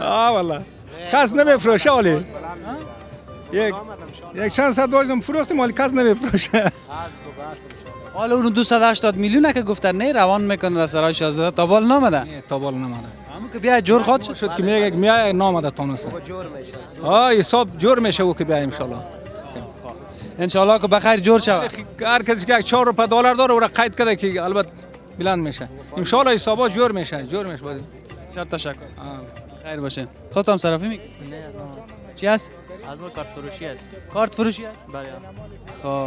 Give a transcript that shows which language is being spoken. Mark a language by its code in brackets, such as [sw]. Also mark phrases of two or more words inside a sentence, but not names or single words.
[fa] والله کس نمیفروشه، ولی یک چند صد داشتم فروختیم، ولی کس نمیفروشه. حالا اون 280 میلیون که گفتن نه روان میکنه در سرای شاهزاده، تا بال نامده. تا بال نامده. همون که بیا جور خود شد که میگه نامده تونسه. حساب جور میشه او که بیا [ar] ان شاء الله. ان شاء الله [fa] که بخیر جور شود. هر کسی که 4 روپیه دلار داره او را قید کرده که البته بلند میشه. [ar] ان شاء الله [fa] حسابا جور میشه. بسیار تشکر. خیر باشه. خودت هم صرافی میکنی؟ نه چی هست؟ از ما کارت فروشی است. کارت فروشی هست؟ بله.